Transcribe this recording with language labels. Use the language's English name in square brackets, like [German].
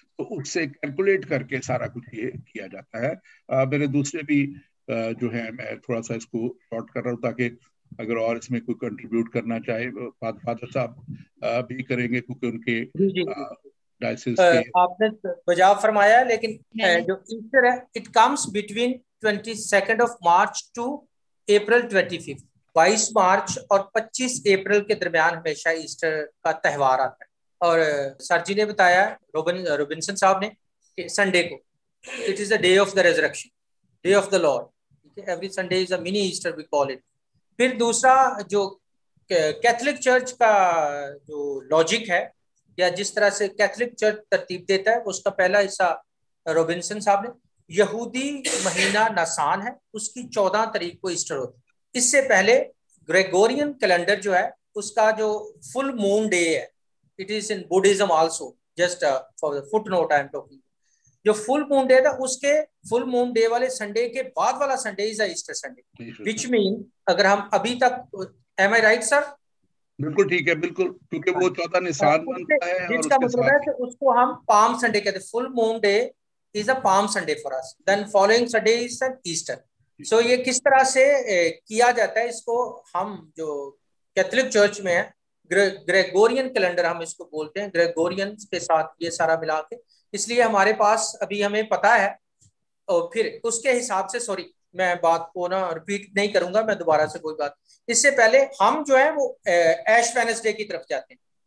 [Urdu] تو اس سے کیلکولیٹ کر کے سارا کچھ یہ کیا جاتا ہے. میرے دوسرے بھی جو ہے میں تھوڑا سا اس کو شارٹ کر رہا ہوں تاکہ اگر اور اس میں کوئی کنٹریبیوٹ کرنا چاہے فادر صاحب بھی کریں گے کیونکہ ان کے ڈائسس کے آپ نے بجا فرمایا. لیکن جو ایسٹر ہے [English] it comes between 22 March to April 25، [Urdu] 22 March اور 25 اپریل کے درمیان ہمیشہ ایسٹر کا تہوار آتا ہے. اور سر جی نے بتایا روبنسن صاحب نے کہ سنڈے کو [English] It is the day of the resurrection, day of the Lord. Every Sunday is a mini Easter we call it. [Urdu] پھر دوسرا جو کیتھولک چرچ کا جو لاجک ہے یا جس طرح سے کیتھولک چرچ ترتیب دیتا ہے، اس کا پہلا حصہ روبنسن صاحب نے، یہودی مہینہ نسان ہے، اس کی 14 تاریخ کو ایسٹر ہوتی ہے. اس سے پہلے گریگورین کیلنڈر جو ہے اس کا جو فل مون ڈے ہے، [English] It is in Buddhism also, just for the footnote I am talking. [Urdu] جو فل مون ڈے تھا اس کے فل مون ڈے والے سنڈے کے بعد والا سنڈے [English] is Easter Sunday, which mean [Urdu] اگر ہم ابھی تک [English] am I right sir [Urdu] بالکل ٹھیک ہے, بالکل, کیونکہ وہ چوتھا نشان بنتا ہے اور جس کا مطلب ہے کہ اس کو ہم پام سنڈے کہتے ہیں. [English] Full moon day is a Palm Sunday for us, then following Sunday is Easter. [Urdu] سو یہ کس طرح سے کیا جاتا ہے, اس کو ہم جو کیتھولک چرچ میں ہے گریگورین کیلنڈر ہم اس کو بولتے ہیں, گریگورین کے ساتھ یہ سارا ملا کے, اس لیے ہمارے پاس ابھی ہمیں پتا ہے. اور پھر اس کے حساب سے, سوری میں بات کو نا ریپیٹ نہیں کروں گا, میں دوبارہ سے کوئی بات, اس سے پہلے ہم جو ہے وہ ایش وینسڈے کی طرف جاتے ہیں.